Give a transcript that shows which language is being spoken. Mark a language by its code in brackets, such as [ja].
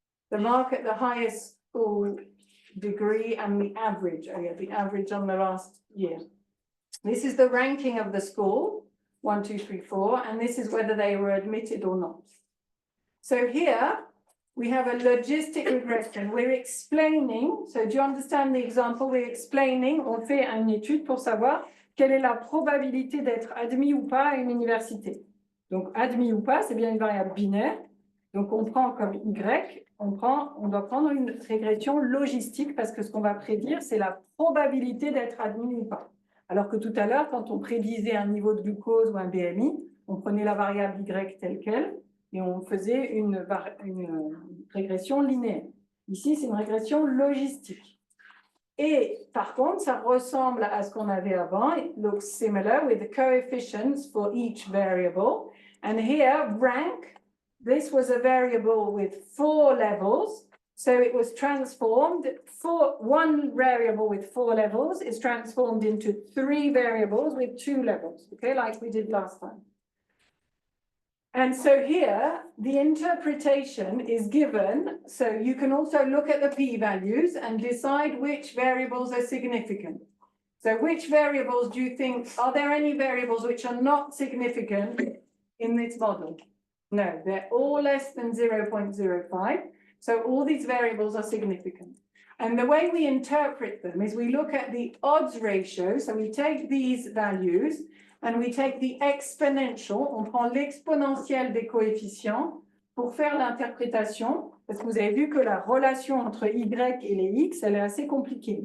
[en] The mark at the highest school degree and the average. Oh yeah, the average on the last year. This is the ranking of the school, 1, 2, 3, 4, and this is whether they were admitted or not. So here we have a logistic regression. We're explaining, so do you understand the example? We're explaining, [fr] on fait une étude pour savoir quelle est la probabilité d'être admis ou pas à une université. Donc admis ou pas, c'est bien une variable binaire. Donc on prend comme Y, on doit prendre une régression logistique parce que ce qu'on va prédire, c'est la probabilité d'être admis ou pas. Alors que tout à l'heure, quand on prédisait un niveau de glucose ou un BMI, on prenait la variable Y telle qu'elle, et on faisait une régression linéaire. Ici, c'est une régression logistique. Et par contre, ça ressemble à ce qu'on avait avant. [en] It looks similar with the coefficients for each variable. And here, rank, this was a variable with 4 levels. So it was transformed, one variable with 4 levels is transformed into 3 variables with 2 levels, okay, like we did last time. And so here, the interpretation is given, so you can also look at the p-values and decide which variables are significant. So which variables do you think, are there any variables which are not significant in this model? No, they're all less than 0.05. So all these variables are significant. And the way we interpret them is we look at the odds ratio. So we take these values and we take the exponential, [fr] on prend l'exponentielle des coefficients pour faire l'interprétation, parce que vous avez vu que la relation entre Y et les X, elle est assez compliquée.